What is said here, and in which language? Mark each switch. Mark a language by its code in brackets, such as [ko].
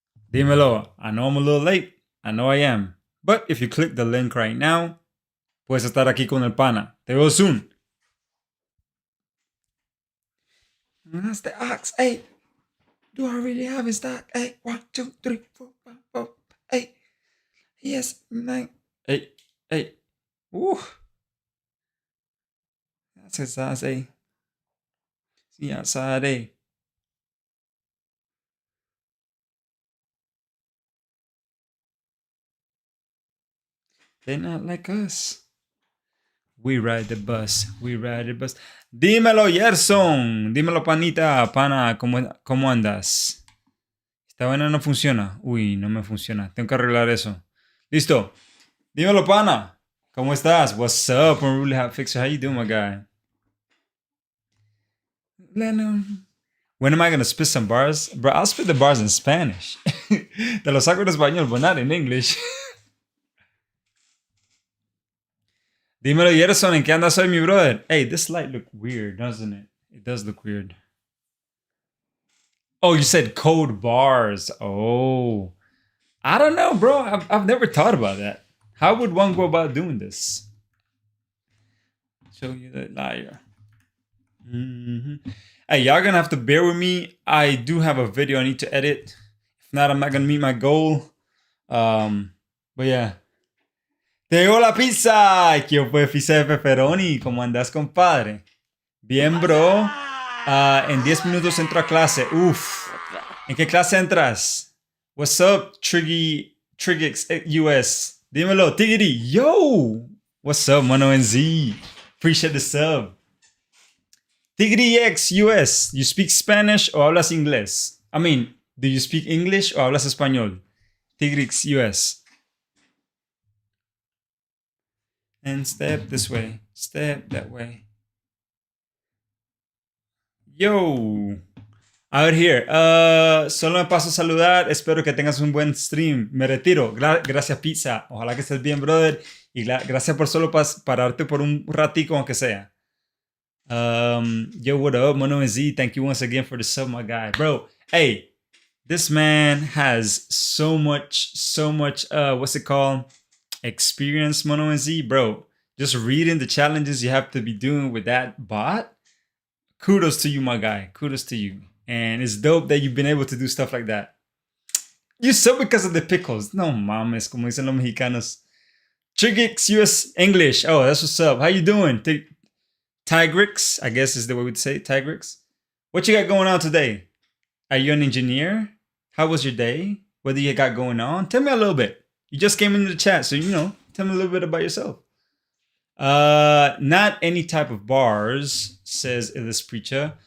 [es] Dímelo. [en] I know I'm a little late. I know I am. But if you click the link right now, [es] puedes estar aquí con el pana. Te veo soon. [en] That's the ox. Hey, do I really have his stock? Hey, 1, 2, 3, 4, 5, 4. Hey, yes, 9. Hey. Ooh. That's his size, hey. See outside, hey. They're not like us. We ride the bus. [es] Dímelo, Gerson. Dímelo, panita. Pana, ¿cómo andas? Esta vaina no funciona. Uy, no me funciona. Tengo que arreglar eso. Listo. Dímelo, pana. ¿Cómo estás? [en] What's up? I'm really hot fixer. How you doing, my guy? When am I gonna spit some bars? Bro, I'll spit the bars in Spanish. [es] Te lo saco en español, [en] but not in English. [es] Dímelo, Gerson, ¿en qué andas hoy, mi brother? [en] Hey, this light look weird, doesn't it? It does look weird. Oh, you said code bars. Oh. I don't know, bro. I've never thought about that. How would one go about doing this? Show you the liar. Hey, y'all gonna have to bear with me. I do have a video I need to edit. If not, I'm not gonna meet my goal. But yeah. [es] Te llegó la pizza. ¿Qué fue pizza de pepperoni? ¿Cómo andas, compadre? Bien, bro. En 10 minutos entro a clase. Uf. ¿En qué clase entras? [en] What's up, [es] Trigix US? Dímelo, Tigiri. Yo. [en] What's up, Mono NZ? Appreciate the sub. Tigiri X US. You speak Spanish [es] o hablas inglés? [en] I mean, do you speak English [es] o hablas español? [en] Tigrix US. And step this way. Step that way. [es] Yo. A ver, here. Solo me paso a saludar. Espero que tengas un buen stream. Me retiro. Gracias, pizza. Ojalá que estés bien, brother. Y gracias por solo pararte por un ratico, aunque sea. [en] Yo, what up, Mono Z? Thank you once again for the sub, my guy. Bro, hey, this man has so much, what's it called? Experience, Mono Z. Bro, just reading the challenges you have to be doing with that bot. Kudos to you, my guy. Kudos to you. And it's dope that you've been able to do stuff like that. You sub because of the pickles. [es] No mames, como dicen los mexicanos. [en] Trigix US English. Oh, that's what's up. How you doing? Tigrix, I guess is the way we'd say Tigrix. What you got going on today? Are you an engineer? How was your day? What do you got going on? Tell me a little bit. You just came into the chat, so tell me a little bit about yourself. Not any type of bars, says Illis Preacher.